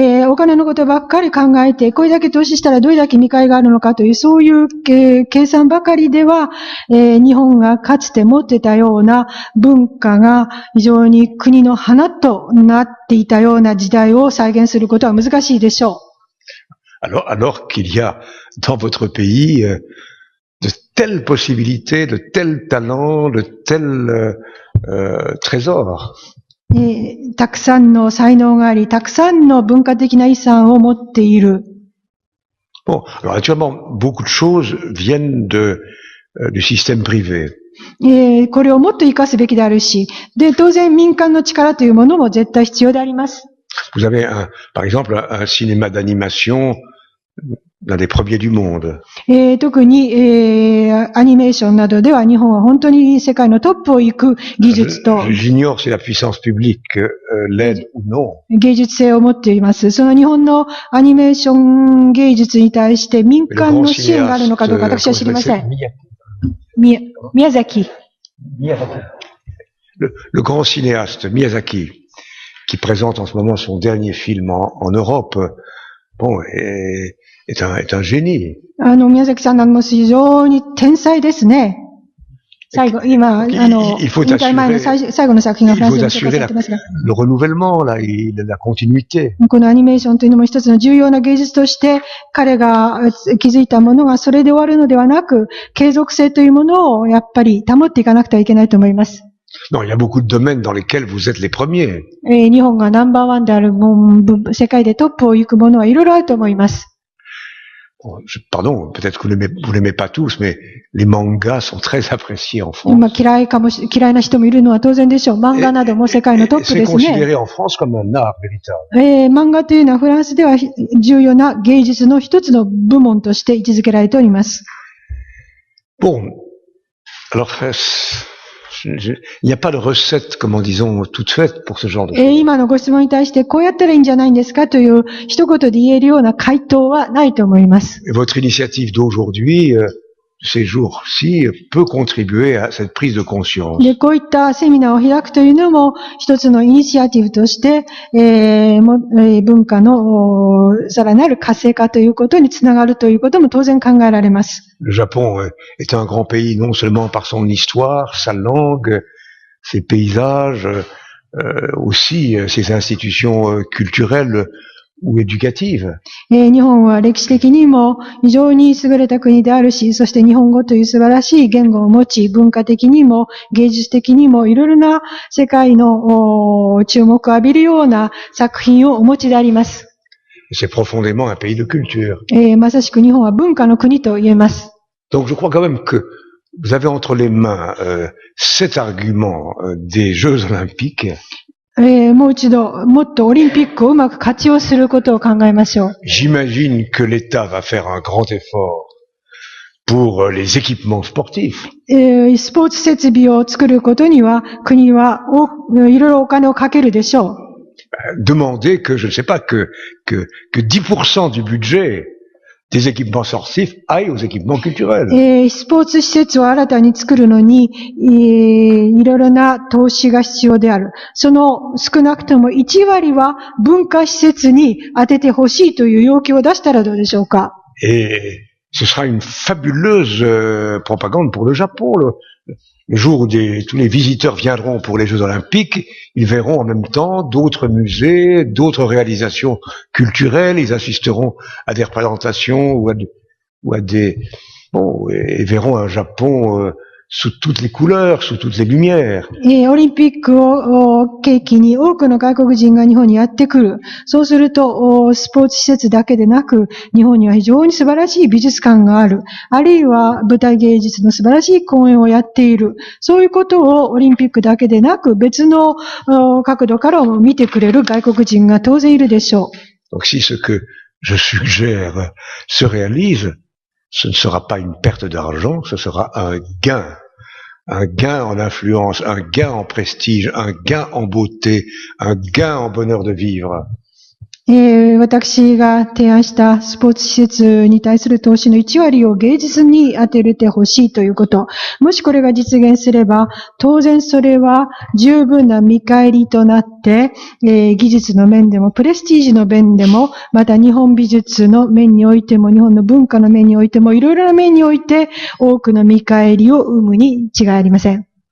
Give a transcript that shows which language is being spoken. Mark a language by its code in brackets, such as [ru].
[ja] お金のことばっかり考えて、これだけ投資したらどれだけ見返りがあるのかという、そういう計算ばかりでは、日本がかつて持ってたような文化が非常に国の花となっていたような時代を再現することは難しいでしょう。 [fr] Alors qu'il y a dans votre pays de telles possibilités, de tels talents, de tels trésors. [ja] たくさんの才能があり、たくさんの文化的な遺産を持っている。 [fr] Bon, alors actuellement, beaucoup de choses viennent du système privé. [ja] これをもっと活かすべきであるし、で、当然民間の力というものも絶対必要であります。 [fr] Vous avez par exemple un cinéma d'animation l'un des premiers du monde. [ja] 特に、アニメーションなどでは日本は本当に世界のトップを行く技術と [fr] J'ignore si la puissance publique l'aide ou non. [ja] 芸術性を持っています。その日本のアニメーション芸術に対して民間の支援があるのかどうか私は知りません。宮崎。 [fr] Le grand cinéaste Miyazaki, qui présente en ce moment son dernier film en Europe, bon, est un génie. [ja] 宮崎さんなんも非常に天才ですね。最後、今、引退前の最後の作品がフランスに紹介されてますが。 [fr] Le renouvellement, la continuité. [ja] このアニメーションというのも一つの重要な芸術として、彼が築いたものがそれで終わるのではなく、継続性というものをやっぱり保っていかなくてはいけないと思います。 [fr] Non, il y a beaucoup de domaines dans lesquels vous êtes les premiers. [ja] 日本がナンバーワンである世界でトップを行くものはいろいろあると思います。 [fr] Pardon, peut-être que vous l'aimez pas tous, mais les mangas sont très appréciés en France. [ja] 嫌いな人もいるのは当然でしょう。漫画なども世界のトップですね。 [fr] C'est considéré en France comme un art véritable. [ja] 漫画というのはフランスでは重要な芸術の一つの部門として位置づけられております。 [fr] Bon, alors il n'y a pas de recette, comment disons, toute faite pour ce genre de choses. [ja] 今のご質問に対してこうやったらいいんじゃないんですかという一言で言えるような回答はないと思います。 [fr] Votre initiative d'aujourd'hui, ces jours-ci, peut contribuer à cette prise de conscience. [ja] で、こういったセミナーを開くというのも一つのイニシアティブとして、文化のさらなる活性化ということにつながるということも当然考えられます。 [fr] Le Japon est un grand pays non seulement par son histoire, sa langue, ses paysages, aussi ses institutions culturelles ou éducatives. [ja] 日本は歴史的にも非常に優れた国であるし、そして日本語という素晴らしい言語を持ち、文化的にも芸術的にもいろいろな世界の注目を浴びるような作品をお持ちであります。 [fr] C'est profondément un pays de culture. [ja] まさしく日本は文化の国と言えます。 [fr] Donc je crois quand même que vous avez entre les mains cet argument des Jeux Olympiques. [ja] もう一度、もっとオリンピックをうまく活用することを考えましょう。 [fr] J'imagine que l'État va faire un grand effort pour les équipements sportifs. [ja] スポーツ設備を作ることには、国はいろいろお金をかけるでしょう。 [fr] Demandez que, je ne sais pas, que 10% du budget des équipements sportifs aillent aux équipements culturels. [ja] スポーツ施設を新たに作るのに、いろいろな投資が必要である。その少なくとも1割は文化施設に当ててほしいという要求を出したらどうでしょうか。 [fr] Et ce sera une fabuleuse propagande pour le Japon. Le jour où tous les visiteurs viendront pour les Jeux Olympiques, ils verront en même temps d'autres musées, d'autres réalisations culturelles, ils assisteront à des représentations ou à des, bon, et verront un Japon sous toutes les couleurs, sous toutes les lumières. [ja] オリンピックを契機に多くの外国人が日本にやってくる。そうすると、スポーツ施設だけでなく、日本には非常に素晴らしい美術館がある。あるいは舞台芸術の素晴らしい公演をやっている。そういうことをオリンピックだけでなく、別の角度からも見てくれる外国人が当然いるでしょう。 [fr] Donc si ce que je suggère, se réalise, ce ne sera pas une perte d'argent, ce sera un gain en influence, un gain en prestige, un gain en beauté, un gain en bonheur de vivre. [ja] 私が提案したスポーツ施設に対する投資の1割を芸術に当ててほしいということ。もしこれが実現すれば、当然それは十分な見返りとなって、技術の面でも、プレスティージの面でも、また日本美術の面においても、日本の文化の面においても、いろいろな面において、多くの見返りを生むに違いありません。